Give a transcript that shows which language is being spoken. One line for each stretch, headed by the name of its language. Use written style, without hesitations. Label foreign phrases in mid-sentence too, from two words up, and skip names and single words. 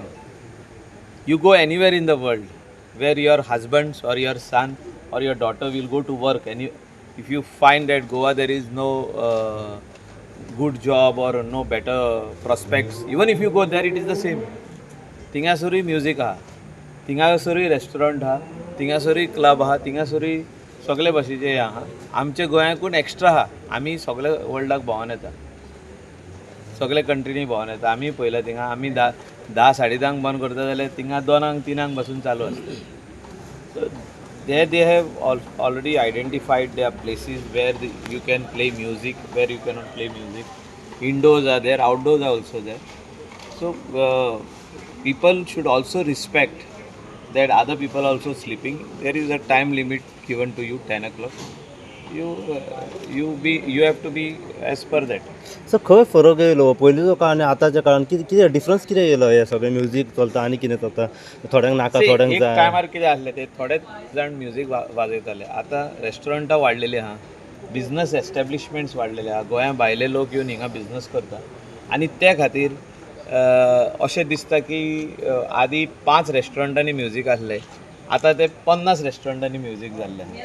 English: You go anywhere in the world where your husband or your son or your daughter will go to work, and if you find that Goa there is no good job or no better prospects, even if you go there, it is the same.
Konkani: Tingasuri music ha, Tingasuri restaurant ha, Tingasuri club ha, Tingasuri सगळे भाशेचे हे आहा. आमचे गोंयाकून एक्स्ट्रा आहा. आमी सगळे वर्ल्डाक भोंवून येता, सगळे कंट्रीनी भोंवून येता. आमी पळयला थिंगा आमी धा साडे धांक बंद करता जाल्यार थिंगा 2 3 पासून चालू आसता.
English: सो they have already identified their places where you can play music, where you cannot play music. Indoors are there, outdoors are also there. So people should also respect that other people are also sleeping. There is a time limit given to you, 10 o'clock. You have to be as per that.
Konkani: सो खंय फरक येयलो पयलींचो काळ आनी आतांच्या काळान कितें डिफरन्स कितें येयलो हे सगळें म्युजीक चलता आनी कितें चलता थोड्यांक नाका थोड्यांक एक जाय टायमार कितें आसलें ते थोडेच जाण म्युजीक वाजयताले. आतां रेस्टॉरंटां वाडलेली आहा,
English: business establishments
Konkani: वाडलेले आहा. गोंया भायले लोक येवन हिंगा बिझनस करता आनी ते खातीर अशें दिसता की आदी 5 रेस्टॉरंटांनी म्युजीक आसलें, आतां ते 50 रेस्टॉरंटांनी म्युजीक जाल्लें आहा.